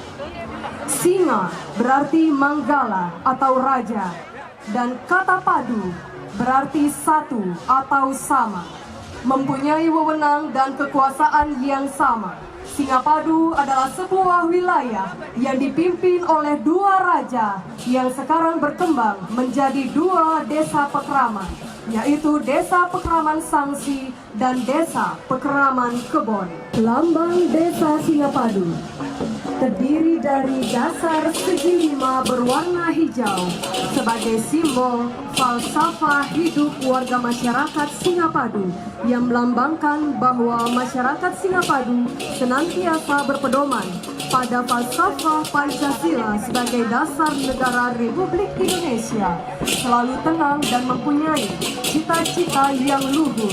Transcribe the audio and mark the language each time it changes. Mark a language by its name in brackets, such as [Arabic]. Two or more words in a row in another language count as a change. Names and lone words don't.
[Indonesian] Singa berarti manggala atau raja, dan kata padu berarti satu atau sama, mempunyai wewenang dan kekuasaan yang sama. Singapadu adalah sebuah wilayah yang dipimpin oleh dua raja yang sekarang berkembang menjadi dua desa pekraman, yaitu Desa Pekraman Sangsi dan Desa Pekraman Kebon. Lambang Desa Singapadu terdiri dari dasar segi lima berwarna hijau sebagai simbol falsafah hidup warga masyarakat Singapadu yang melambangkan bahwa masyarakat Singapadu senantiasa berpedoman pada falsafah Pancasila sebagai dasar negara Republik Indonesia, selalu tenang dan mempunyai cita-cita yang luhur.